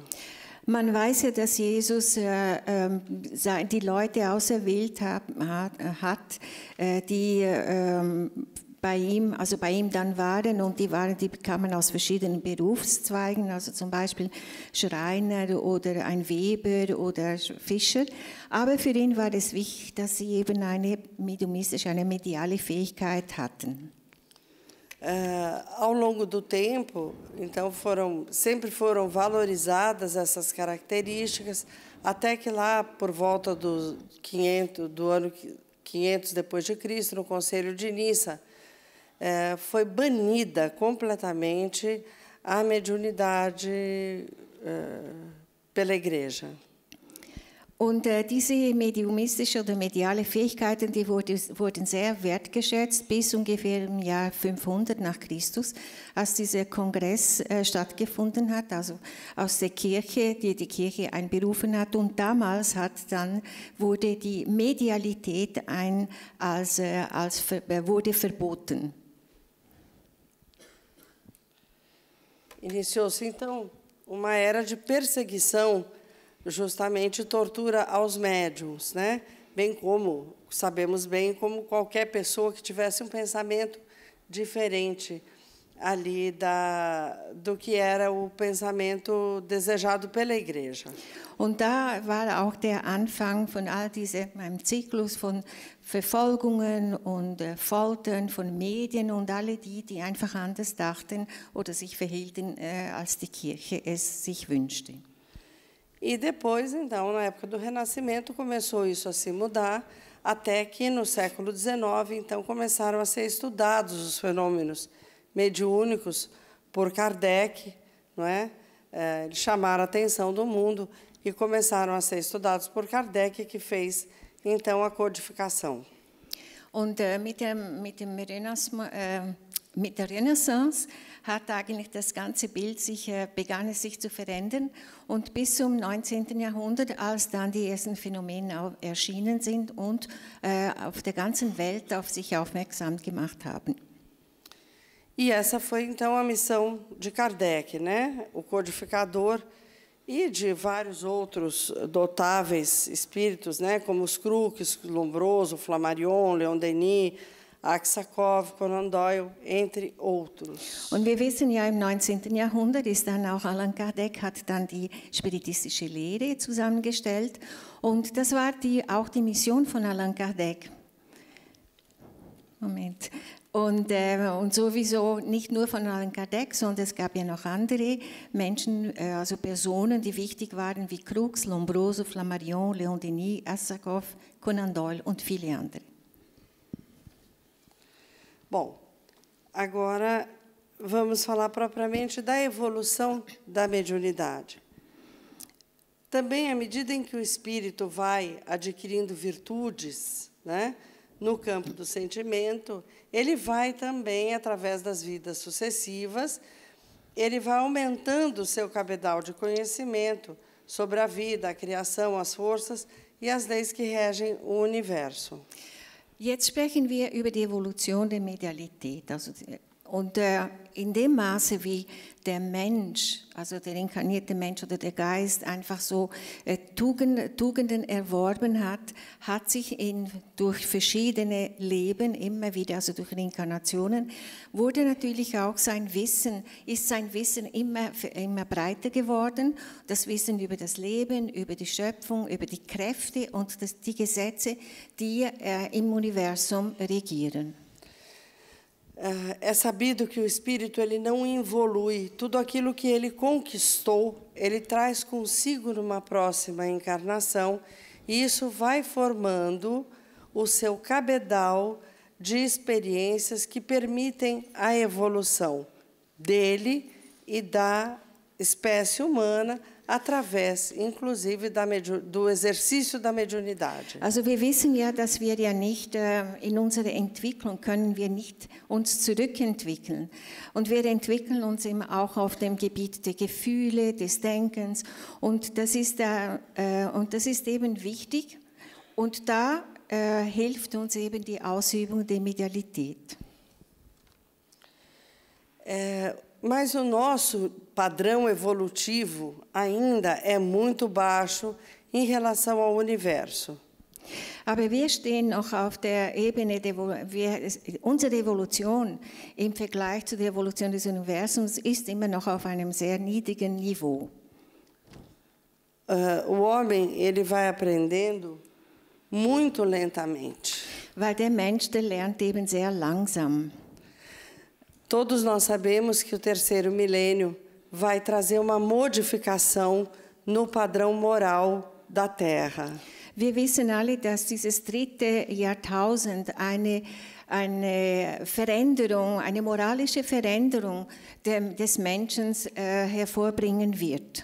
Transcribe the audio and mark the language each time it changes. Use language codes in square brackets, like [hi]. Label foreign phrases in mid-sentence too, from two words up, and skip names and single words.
[de] Man weiß ja, dass Jesus die Leute auserwählt hat, die bei ihm dann waren, und die kamen aus verschiedenen Berufszweigen, also zum Beispiel Schreiner oder ein Weber oder Fischer. Aber für ihn war es wichtig, dass sie eben eine mediale Fähigkeit hatten. [pt] Ao longo do tempo, então sempre foram valorizadas essas características, até que lá por volta do ano 500 depois de Cristo, no Conselho de Nissa, foi banida completamente a mediunidade pela Igreja. [de] Und diese mediumistische oder mediale Fähigkeiten, die wurden sehr wertgeschätzt bis ungefähr im Jahr 500 nach Christus, als dieser Kongress stattgefunden hat, also aus der Kirche, die Kirche einberufen hat. Und damals wurde die Medialität wurde verboten. [pt] Iniciou-se, então, uma era de perseguição, justamente tortura aos médiuns, né? Bem como, sabemos bem, como qualquer pessoa que tivesse um pensamento diferente ali do que era o pensamento desejado pela Igreja. [de] Und da war auch der Anfang von all diesem Zyklus von Verfolgungen und Foltern von Medien und alle die einfach anders dachten oder sich verhielten, als die Kirche es sich wünschte. [pt] E depois, então, na época do Renascimento, começou isso a se mudar, até que, no século XIX, então, começaram a ser estudados os fenômenos mediúnicos por Kardec, não é? Eles chamaram a atenção do mundo e começaram a ser estudados por Kardec, que fez, então, a codificação. [de] Und mit der Renaissance hat eigentlich das ganze Bild begann es sich zu verändern, und bis zum 19. Jahrhundert, als dann die ersten Phänomene erschienen sind und auf der ganzen Welt auf sich aufmerksam gemacht haben. [pt] E essa foi, então, a missão de Kardec, né? O codificador, e de vários outros notáveis espíritos, né? Como os Crookes, Lombroso, Flammarion, Leon Denis, Aksakov, Conan Doyle, entre outros. [de] Und wir wissen ja, im 19. Jahrhundert ist dann auch Allan Kardec, hat dann die spiritistische Lehre zusammengestellt, und das war auch die Mission von Allan Kardec. Moment. Und sowieso nicht nur von Allan Kardec, sondern es gab ja noch andere Menschen, also Personen, die wichtig waren, wie Crookes, Lombroso, Flammarion, Leon Denis, Aksakov, Conan Doyle und viele andere. [pt] Bom, agora vamos falar propriamente da evolução da mediunidade. Também, à medida em que o espírito vai adquirindo virtudes, né, no campo do sentimento, ele vai também, através das vidas sucessivas, ele vai aumentando o seu cabedal de conhecimento sobre a vida, a criação, as forças e as leis que regem o universo. [de] Jetzt sprechen wir über die Evolution der Medialität. Und in dem Maße, wie der Mensch, also der inkarnierte Mensch oder der Geist, einfach so Tugenden erworben hat sich durch verschiedene Leben immer wieder, also durch Reinkarnationen, wurde natürlich auch sein Wissen immer breiter geworden. Das Wissen über das Leben, über die Schöpfung, über die Kräfte und die Gesetze, die im Universum regieren. [pt] É sabido que o espírito ele não evolui. Tudo aquilo que ele conquistou, ele traz consigo numa próxima encarnação, e isso vai formando o seu cabedal de experiências que permitem a evolução dele e da espécie humana, através, inclusive, do exercício da mediunidade. [de] Also wir wissen ja, dass wir ja nicht in unserer Entwicklung können wir nicht uns zurückentwickeln. Und wir entwickeln uns eben auch auf dem Gebiet der Gefühle, des Denkens. Und das ist eben wichtig. Und da hilft uns eben die Ausübung der Medialität. [pt] Mas o nosso padrão evolutivo ainda é muito baixo em relação ao universo. [de] Aber wir stehen noch auf der Ebene, unsere Evolution im Vergleich zu der Evolution des Universums ist immer noch auf einem sehr niedrigen Niveau. [pt] O homem, ele vai aprendendo muito lentamente. [de] Weil der Mensch, der lernt eben sehr langsam. [pt] Todos nós sabemos que o terceiro milênio vai trazer uma modificação no padrão moral da Terra. [de] Wir wissen alle, dass dieses dritte Jahrtausend eine Veränderung, eine moralische Veränderung des Menschen hervorbringen wird.